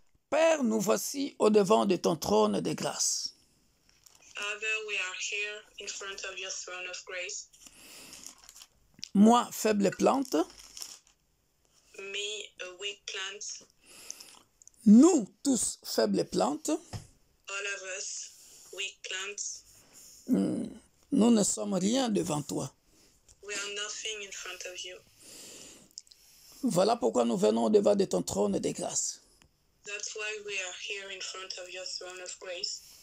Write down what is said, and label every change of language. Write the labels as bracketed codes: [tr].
[fr] Père, nous voici au-devant de ton trône de grâce. [en] Father, we are here in front of your throne of grace. [fr] Moi, faible plante, [en] Me, a weak plant, [fr] nous tous, faibles plantes, [en] all of us, weak plants, [fr] nous ne sommes rien devant toi. [en] we are nothing in front of you. [fr] Voilà pourquoi nous venons au-devant de ton trône de grâce. [en] That's why we are here in front of your throne of grace.